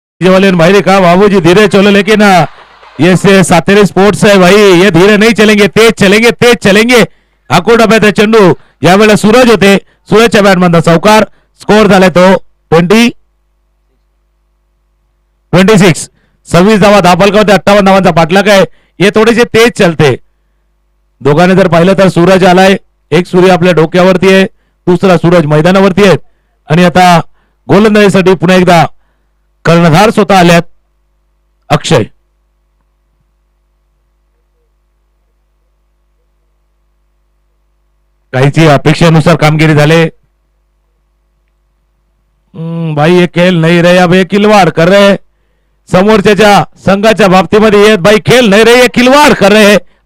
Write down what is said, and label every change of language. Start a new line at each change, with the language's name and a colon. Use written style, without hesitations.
Hindi: वाले भाई देखा बाबूजी धीरे चलो, लेकिन ये से सातेरी स्पोर्ट्स है भाई, ये धीरे नहीं चलेंगे, तेज चलेंगे, तेज चलेंगे.
Marathi: आखो डब्यात चेंडू, यावेळेला सूरज होते, सूरजच्या बॅटमधला चौकार. स्कोर झालाय तो 26. 26 धावा धावफलकावरती 58 धावांचा पाठलाग आहे. हे थोडेसे
Hindi: तेज चलते.
Marathi: दोघांनी जर पाहिलं तर सूरज आलाय, एक सूर्य आपल्या डोक्यावरती आहे, दुसरा सूरज मैदानावरती आहे. आणि आता गोलंदाजीसाठी पुन्हा एकदा कर्णधार स्वतः आल्यात, अक्षय. काहीची अपेक्षेनुसार कामगिरी झाले.
Hindi: भाई ये खेल नहीं रहे, अब ये खिलवाड़ कर रहे.
Marathi: समोरच्या संघाच्या बाबतीमध्ये येत
Hindi: भाई खेल नाही रहे, ये खिलवाड़ कर रहे.